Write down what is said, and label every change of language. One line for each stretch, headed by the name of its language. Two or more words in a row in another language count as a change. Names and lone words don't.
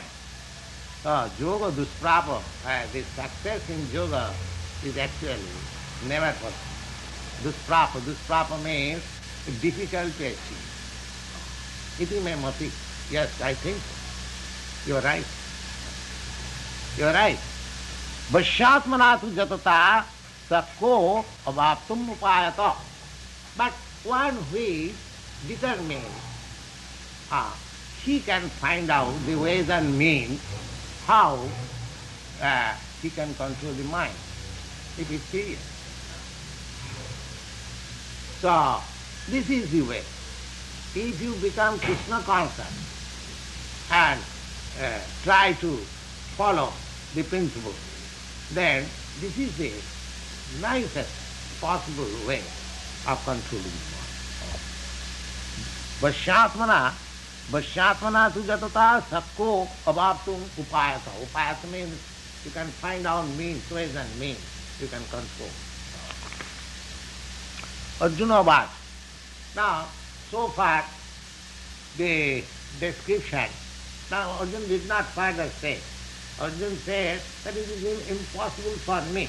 Sanskrit: योग दुष्प्रापः,
English: the success in yoga is actually never possible. Dusprapa means difficult to achieve.
Sanskrit: इति मे मतिः.
English: Yes, I think so. You're right. You're right.
Sanskrit: वश्यात्मना तु यतता शक्यो ऽवाप्तुम् उपायतः.
English: But one who is determined, he can find out the ways and means how he can control the mind. It is serious. So, this is the way. If you become Krishna conscious and try to follow the principle, then this is the nicest possible way of controlling the mind.
Sanskrit: वश्यात्मना तु यतता शक्यो ऽवाप्तुम् उपायतः.
English: Upayata means you can find out means, ways and means you can control. Arjuna Bhat. Now, so far the description. Now Arjuna did not further say. Arjuna said that it is impossible for me.